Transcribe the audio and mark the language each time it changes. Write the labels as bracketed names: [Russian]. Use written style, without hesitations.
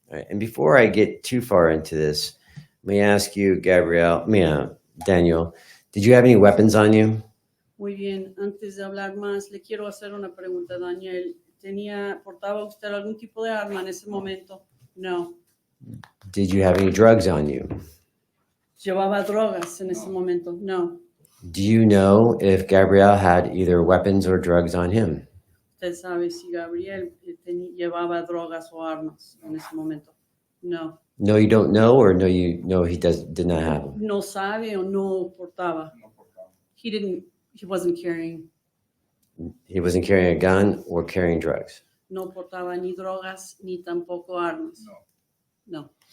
[English] All right. And before I get too far into this, let me ask you, Daniel, did you have any weapons on you? [Spanish] Muy bien. Antes de hablar más, le quiero hacer una pregunta, Daniel. ¿Portaba usted algún tipo de arma en ese momento? No. [English] Did you have any drugs on you? [Spanish] ¿Llevaba drogas en ese momento? No. [English] Do you know if Gabrielle had either weapons or drugs on him? [Spanish] ¿Usted sabe si Gabriel llevaba drogas o armas en ese momento? No. [English] No, you don't know, or no, you know he did not have them? [Spanish] No sabe o no portaba. no portaba. [English] He wasn't carrying. He wasn't carrying a gun or carrying drugs. [Spanish] No portaba ni drogas ni tampoco armas. No. No.